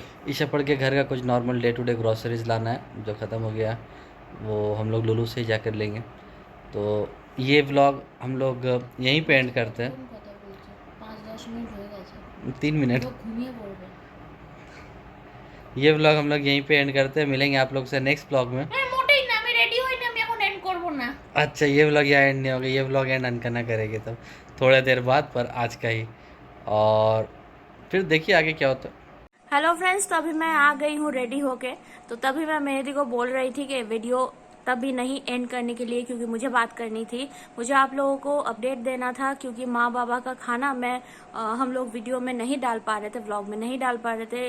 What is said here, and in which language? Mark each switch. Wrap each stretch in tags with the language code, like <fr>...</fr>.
<hi>ईशा पढ़ के घर का कुछ normal day to day groceries लाना है जो ख़त्म हो गया, वो हम लोग लुलू से ही जाकर लेंगे। तो ये व्लॉग हम लोग यहीं पे एंड करते हैं। 5-10 मिनट हो गए 3 मिनट। घूमिए बोल रहे ये व्लॉग हम लोग यहीं पे एंड करते हैं। मिलेंगे आप लोग से नेक्स्ट व्लॉग में।</hi> <bn>মোটেই না আমি রেডি হই না আমি এখন এন্ড করব না</bn> <hi>अच्छा, ये व्लॉग यहाँ एंड नहीं होगा, ये व्लॉग एंड अनकना करेगी तब थोड़ी देर बाद, पर आज का ही। और फिर देखिए आगे क्या होता है। हेलो फ्रेंड्स, तो अभी मैं आ गई हूँ रेडी होके। तो तभी मैं मेहदी को बोल रही थी कि वीडियो तभी नहीं एंड करने के लिए क्योंकि मुझे बात करनी थी, मुझे आप लोगों को अपडेट देना था क्योंकि माँ बाबा का खाना हम लोग वीडियो में नहीं डाल पा रहे थे, व्लॉग में नहीं डाल पा रहे थे।</hi>